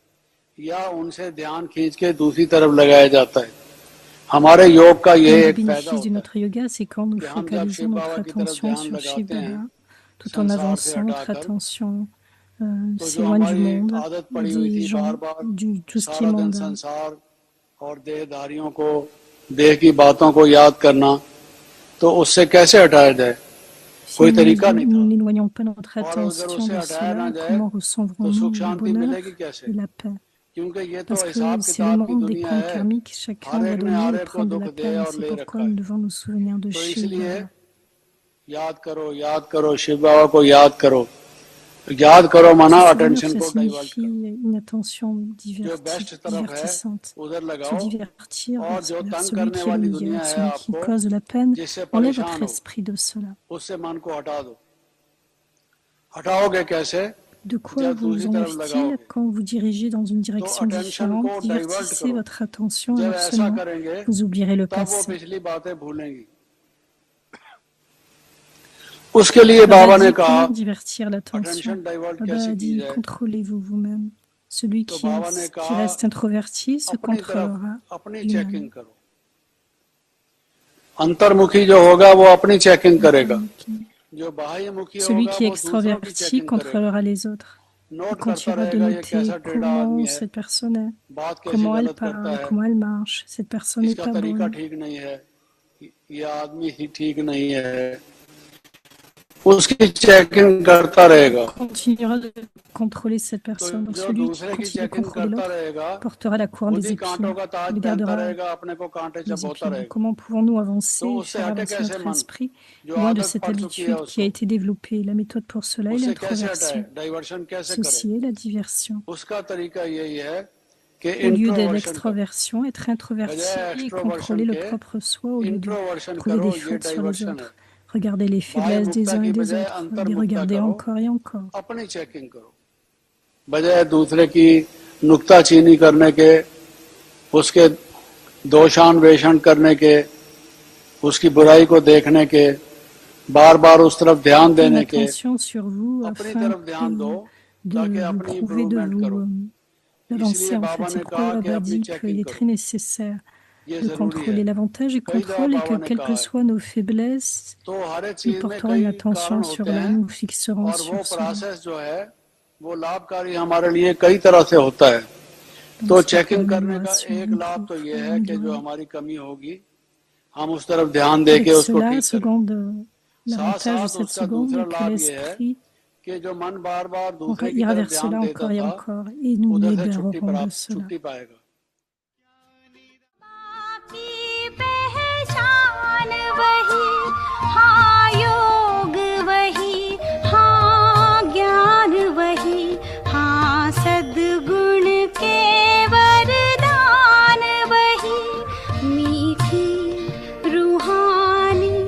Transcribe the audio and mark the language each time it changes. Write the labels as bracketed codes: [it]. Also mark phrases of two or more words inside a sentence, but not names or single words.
[fr] Le bénéfice de notre yoga, c'est quand nous focalisons notre attention sur Shiv Baba, tout en avançant notre attention si loin du monde, des gens, tout ce qui est mondain. [hi] और देहधारियों को देह की बातों को याद करना, तो उससे कैसे हटाया जाए? [fr] Si [hi] कोई [fr] nous [hi] तरीका नहीं था। [fr] n'éloignons pas notre [hi] और अगर [fr] attention [hi] उससे [fr] de [hi] हटाया ना [fr] cela, [hi] जाए [fr] comment [hi] तो [fr] recevrons-nous [hi] सुख [fr] le [hi] शांति [fr] bonheur [hi] मिलेगी कैसे? [fr] et la paix? [hi] क्योंकि ये तो [fr] Parce que [hi] हिसाब [fr] c'est le [hi] किताब की [fr] monde des [hi] दुनिया [fr] comptes [hi] है, [fr] karmiques, chacun [hi] हर [fr] doit [hi] एक ने [fr] donner [hi] हर [fr] et [hi] एक को [fr] prendre de [hi] दुख [fr] la [hi] दे [fr] peine. [hi] और [fr] C'est [hi] ले [fr] pourquoi [hi] रखा [fr] nous [hi] है। [fr] devons nous souvenir de [hi] तो [fr] Shiv [hi] इसलिए [fr] Baba. [hi] याद करो शिव बाबा को याद करो। याद करो माना [fr] Se souvenir, [hi] अटेंशन [fr] ça [hi] को डाइवर्ट [fr] signifie [hi] करो, [fr] une attention [hi] जो बेस्ट तरफ है [fr] divertissante. [hi] उधर [fr] Se [hi] लगाओ, [fr] divertir [hi] और जो [fr] vers [hi] तंग [fr] celui [hi] करने [fr] qui est le [hi] वाली [fr] meilleur, [hi] दुनिया है [fr] celui qui [hi] आपको, [fr] cause de la peine. [hi] जिससे [fr] Enlève votre [hi] परेशान हो, [fr] esprit de cela. [hi] उससे मन को हटा दो। हटाओगे कैसे? [fr] De quoi [hi] जब [fr] vous [hi] दूसरी तरफ [fr] enlève-t-il [hi] लगाओगे [fr] quand vous dirigez dans une [hi] तो [fr] direction [hi] अटेंशन [fr] différente? [hi] को डाइवर्ट [fr] Divertissez [hi] करो। [fr] votre attention [hi] जब [fr] alors [hi] ऐसा [fr] seulement [hi] करेंगे [fr] vous oublierez le [hi] तब वो [fr] passé. [hi] पिछली बातें भूलेंगी। उसके लिए [fr] Baba [hi] बाबा ने [fr] dit [hi] कहा [fr] comment divertir l'attention. [en] attention divert [fr] Baba [hi] कैसे [fr] a [hi] की [fr] dit [hi] जाए? [fr] contrôlez-vous vous-même. Celui [hi] तो बाबा ने [fr] qui [hi] कहा [fr] reste introverti se [hi] अपनी [fr] contrôlera [hi] तरफ अपनी [fr] lui-même. [hi] चेकिंग करो। अंतर्मुखी जो होगा वो अपनी चेकिंग करेगा, [fr] Antarmukhi. [hi] जो बाह्यमुखी [fr] Celui [hi] होगा [fr] qui est [hi] वो दूसरों की [fr] extraverti [hi] चेकिंग करेगा। [fr] contrôlera les autres. Il [hi] नोट करता [fr] continuera de [hi] रहेगा ये [fr] noter [hi] कैसा टेढ़ा आदमी [fr] comment [hi] है, [fr] cette personne est, [hi] बात कैसी [fr] comment elle [hi] गलत करता [fr] parle, [hi] है, [fr] comment elle marche. Cette personne n'est [hi] इसका [fr] pas [hi] तरीका [fr] bonne. [hi] ठीक नहीं है, ये आदमी ही ठीक नहीं है, उसकी चेकिंग करता रहेगा। [fr] Il continuera de contrôler cette [hi] तो [fr] personne. Donc [hi] जो [fr] celui qui [hi] दूसरे की [fr] continue de [hi] चेकिंग [fr] contrôler [hi] करता [fr] l'autre [hi] रहेगा [fr] portera la couronne [hi] खुद [fr] des [hi] ही कांटों [fr] épines. [hi] का ताज [fr] Il [hi] पहनता [fr] gardera [hi] रहेगा, अपने को कांटे [fr] les [hi] चबोता [fr] épines. Donc, [hi] रहेगा। [fr] comment pouvons-nous [hi] तो [fr] avancer et [hi] उससे [fr] faire [hi] हटे [fr] avancer [hi] कैसे [fr] notre [hi] मन, [fr] esprit [hi] जो [fr] loin de [hi] आदत [fr] cette [hi] पड़ चुकी है [fr] habitude qui a [hi] उसको, [fr] été développée? La méthode pour cela est [hi] उससे कैसे हटाए, [fr] l'introversion. [hi] डाइवर्शन कैसे करे? [fr] Ceci est la diversion. [hi] उसका तरीका यही है कि [fr] Au lieu de [hi] इंट्रोवर्शन करो, [fr] l'extraversion, être introverti [hi] बजाय [fr] et [hi] एक्सट्रोवर्शन [fr] contrôler le [hi] के [fr] propre soi au lieu de [hi] इंट्रोवर्शन [fr] trouver [hi] करो, [fr] des [hi] ये [fr] fautes sur les [hi] डाइवर्शन है। [fr] autres. Regarder les [hi] बाह्य [fr] faiblesses des [hi] मुक्ता [fr] uns [hi] की [fr] et des [hi] बजाय [fr] autres, les [hi] अंतर्मुक्ता [fr] regarder [hi] करो, [fr] encore et encore. [hi] अपनी चेकिंग करो, बजाय दूसरे की नुक्ताचीनी करने के, उसके दोषान्वेषण करने के, उसकी बुराई को देखने के, बार बार उस तरफ ध्यान [fr] Portez une [hi] देने के, [fr] attention sur vous [hi] अपनी [fr] afin [hi] तरफ ध्यान दो [fr] de [hi] ताकि [fr] vous [hi] अपनी [fr] prouver, de [hi] इम्प्रूवमेंट करो। [fr] vous [hi] इसलिए [fr] d'avancer en [hi] बाबा [fr] fait. C'est [hi] ने [fr] pourquoi [hi] कहा कि [fr] Baba [hi] अपनी [fr] dit qu'il [hi] चेकिंग [fr] est [hi] करो, [fr] très nécessaire [hi] ये [fr] de [hi] जरूरी है। [fr] contrôler. L'avantage du [hi] कई दफा [fr] contrôle est que [hi] बाबा ने [fr] quelles [hi] कहा [fr] que [hi] है, [fr] soient nos faiblesses, [hi] तो हर एक [fr] nous [hi] चीज में [fr] porterons [hi] कई [fr] une attention [hi] कारण [fr] sur [hi] होते [fr] là, [hi] हैं, [fr] nous fixerons [hi] और वो [fr] sur cela. [hi] प्रोसेस जो है वो लाभकारी हमारे लिए कई तरह से होता है। [fr] Donc [hi] तो [fr] c'est pourquoi [hi] चेकिंग करने का [fr] l'amélioration [hi] एक लाभ तो ये है कि जो [fr] improve. [hi] हमारी कमी होगी हम उस तरफ ध्यान दे [fr] Avec [hi] के उसको [fr] cela, [hi] ठीक करें। साथ [fr] l'avantage de [hi] साथ [fr] cette [hi] उसका [fr] seconde [hi] दूसरा [fr] est que [hi] लाभ ये है [fr] l'esprit [hi] कि जो मन बार बार दूसरे की [fr] ira [hi] तरफ [fr] vers [hi] ध्यान [fr] cela [hi] देता [fr] encore et [hi] था [fr] encore, et nous [hi] उधर से [fr] libérerons de cela. [hi] छुट्टी पाएगा। की पहचान वही, हाँ योग वही, हाँ ज्ञान वही, हाँ सद्गुण के वरदान वही, मीठी रूहानी